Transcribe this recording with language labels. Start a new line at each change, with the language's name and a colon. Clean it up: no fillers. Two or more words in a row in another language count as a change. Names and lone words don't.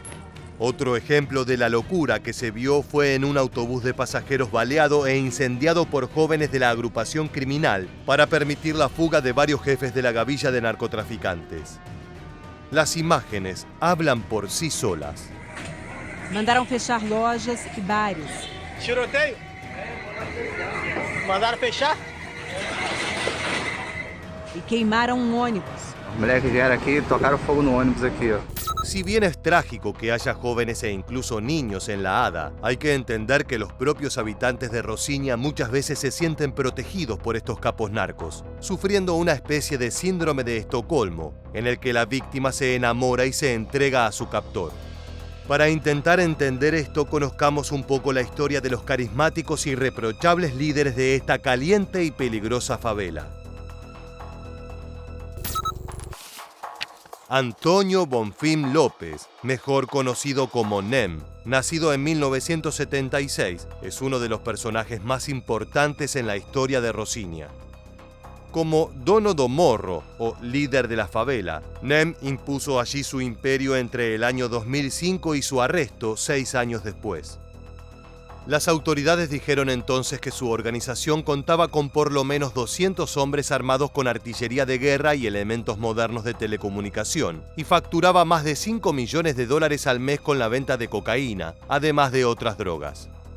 Spanish: Otro ejemplo de la locura que se vio fue en un autobús de pasajeros baleado e incendiado por jóvenes de la agrupación criminal para permitir la fuga de varios jefes de la gavilla de narcotraficantes. Las imágenes hablan por sí solas.
Portuguese: Mandaram fechar lojas e bares. Tiroteio? Mandaram fechar? E queimaram um ônibus. Os moleques vieram aqui e tocaram fogo no ônibus aqui, ó.
Spanish: Si bien es trágico que haya jóvenes e incluso niños en la ADA, hay que entender que los propios habitantes de Rosinia muchas veces se sienten protegidos por estos capos narcos, sufriendo una especie de síndrome de Estocolmo, en el que la víctima se enamora y se entrega a su captor. Para intentar entender esto, conozcamos un poco la historia de los carismáticos y irreprochables líderes de esta caliente y peligrosa favela. Antônio Bonfim Lopes, mejor conocido como Nem, nacido en 1976, es uno de los personajes más importantes en la historia de Rosinia. Como
Portuguese: Dono do Morro,
Spanish: o líder de la favela, Nem impuso allí su imperio entre el año 2005 y su arresto 6 años después. Las autoridades dijeron entonces que su organización contaba con por lo menos 200 hombres armados con artillería de guerra y elementos modernos de telecomunicación, y facturaba más de $5 millones al mes con la venta de cocaína, además de otras drogas.